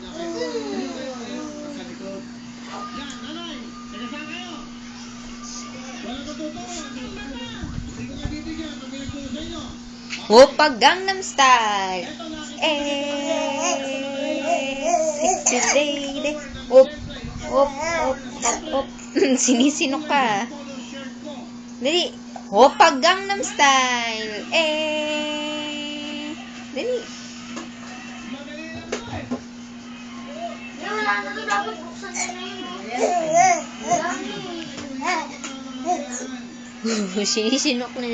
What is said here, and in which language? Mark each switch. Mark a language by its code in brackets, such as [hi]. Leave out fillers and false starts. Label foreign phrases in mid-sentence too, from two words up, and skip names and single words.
[tl] Ayun, sa likod. Yan, nanay, taga saan kayo? Walang matuturo. Hindi ko kayo bibigyan pag may nagturo sa inyo. Opa, Gangnam Style. Ito na, [en] Sexy lady. [tl] Op, op, op, op, op. Sinisinok ka. [en] polo shirt [tl] ko. Dali. Opa, Gangnam Style. Dali. Madali lang to eh. Wala na to. Dapat buksan nyo na yun. Sinisinok na